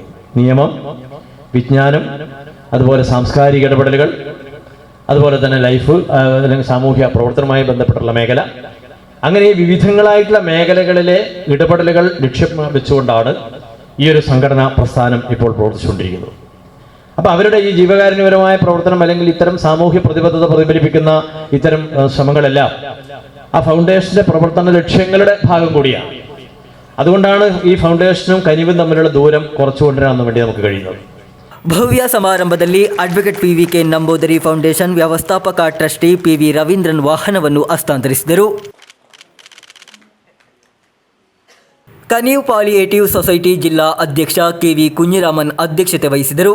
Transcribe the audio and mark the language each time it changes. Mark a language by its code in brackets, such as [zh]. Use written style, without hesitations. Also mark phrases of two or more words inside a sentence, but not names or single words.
[ml] നിയമം, വിജ്ഞാനം, അതുപോലെ സാംസ്കാരിക ഇടപെടലുകൾ, അതുപോലെ തന്നെ ലൈഫ് അല്ലെങ്കിൽ സാമൂഹ്യ പ്രവർത്തനവുമായി ബന്ധപ്പെട്ടുള്ള മേഖല, അങ്ങനെ വിവിധങ്ങളായിട്ടുള്ള മേഖലകളിലെ ഇടപെടലുകൾ ലക്ഷ്യം വെച്ചുകൊണ്ടാണ് ഈ ഒരു സംഘടനാ പ്രസ്ഥാനം ഇപ്പോൾ പ്രവർത്തിച്ചുകൊണ്ടിരിക്കുന്നത്. അപ്പോൾ അവരുടെ ഈ ജീവകാരുണ്യപരമായ പ്രവർത്തനം അല്ലെങ്കിൽ ഇത്തരം സാമൂഹ്യ പ്രതിബദ്ധത പ്രതിഫലിപ്പിക്കുന്ന ഇത്തരം ശ്രമങ്ങളെല്ലാം ആ ഫൗണ്ടേഷന്റെ പ്രവർത്തന ലക്ഷ്യങ്ങളുടെ ഭാഗം കൂടിയാണ്. അതുകൊണ്ടാണ് ഈ ഫൗണ്ടേഷനും കനിവും തമ്മിലുള്ള ദൂരം കുറച്ചുകൊണ്ടുവരാൻ വേണ്ടി നമുക്ക് കഴിയുന്നത്. [kn] ಭವ್ಯ ಸಮಾರಂಭದಲ್ಲಿ ಅಡ್ವೊಕೇಟ್ PVK ನಂಬೋದರಿ ಫೌಂಡೇಶನ್ ವ್ಯವಸ್ಥಾಪಕ ಟ್ರಸ್ಟಿ PV ರವೀಂದ್ರನ್ ವಾಹನವನ್ನು ಹಸ್ತಾಂತರಿಸಿದರು. ಕನೀವ್ ಪಾಲಿಯೇಟಿವ್ ಸೊಸೈಟಿ ಜಿಲ್ಲಾ ಅಧ್ಯಕ್ಷ KV ಕುഞ്ഞിರಾಮನ್ ಅಧ್ಯಕ್ಷತೆ ವಹಿಸಿದರು.